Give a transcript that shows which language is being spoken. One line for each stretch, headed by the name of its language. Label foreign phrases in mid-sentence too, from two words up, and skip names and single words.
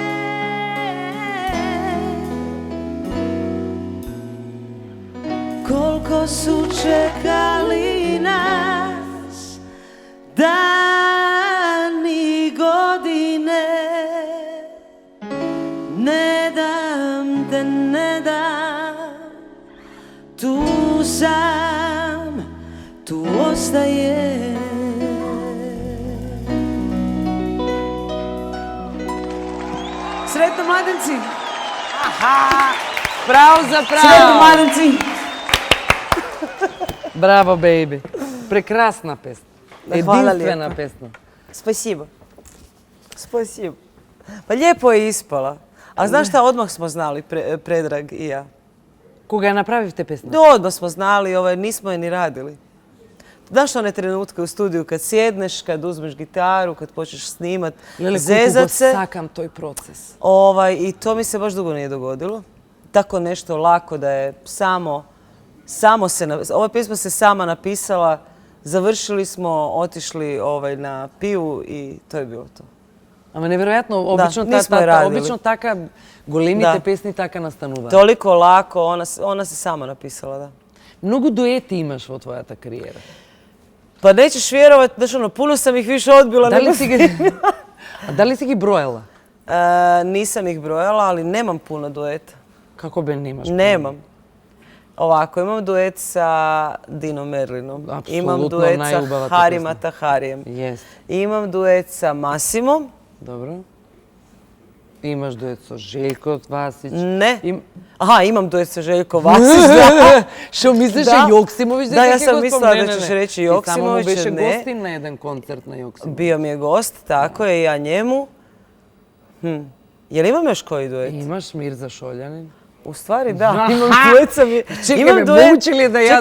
Croatian: Koliko su čekali nas dani i godine, ne dam te, ne dam, tu sam, tu ostaje. Sretno mladenci!
Slovenian: Prav za
Croatian: Sretno
Slovenian: prav!
Croatian: mladenci! Bravo,
Macedonian: baby. Прекрасна песна.
Croatian: Hvala
Serbian: Jedinstvena
Croatian: lijepo.
Serbian: pesma.
Russian: Spasibo. Spasibo.
Croatian: Pa lijepo je ispala. A znaš šta, odmah smo znali, Predrag i ja.
Macedonian: Кога ја направивте песна?
Croatian: Odmah smo znali, nismo je ni radili. Znaš one trenutke u studiju kad sjedneš, kad uzmeš gitaru, kad počneš snimat,
Macedonian: Lele,
Croatian: zezat
Macedonian: колку го
Croatian: se.
Macedonian: сакам тој процес.
Croatian: I to mi se baš dugo nije dogodilo. Tako nešto lako da je ova pjesma se sama napisala, završili smo, otišli na pivu i to je bilo to.
Macedonian: Ама неверојатно, обично
Serbian: нисмо ја радили.
Macedonian: обично така големите Да. песни така настануваат.
Croatian: Toliko lako, ona se sama napisala, da.
Macedonian: Многу дуети имаш во твојата кариера.
Croatian: Pa nećeš vjerovat, znaš puno sam ih više odbila nego...
Macedonian: А дали си ги броела?
Croatian: Nisam ih brojala, ali nemam puno dueta.
Macedonian: Како бе немаш?
Croatian: Nemam. Ovako, imam duet sa Dinom Merlinom. Apsolutno Imam duet sa
Macedonian: najljubavata
Croatian: Harim
Macedonian: pesma.
Croatian: Taharijem. Jest. Imam duet sa Masimom.
Macedonian: Добро. Имаш дует со Željko Vasić.
Croatian: Ne. Aha, imam duet sa Željko Vasić.
Macedonian: Што мислиш
Croatian: Da. Joksimović? Da, ja sam mislila da ćeš reći Joksimović,
Macedonian: Ti samo mu беше
Croatian: ne.
Macedonian: gostin na jedan koncert na Joksimović.
Croatian: Bio mi je gost, tako je, i ja njemu. Jel imam još koji duet? Imaš Mirza Šoljanin. U stvari da, imam duet sa... Čekaj me, moguće li je da ja...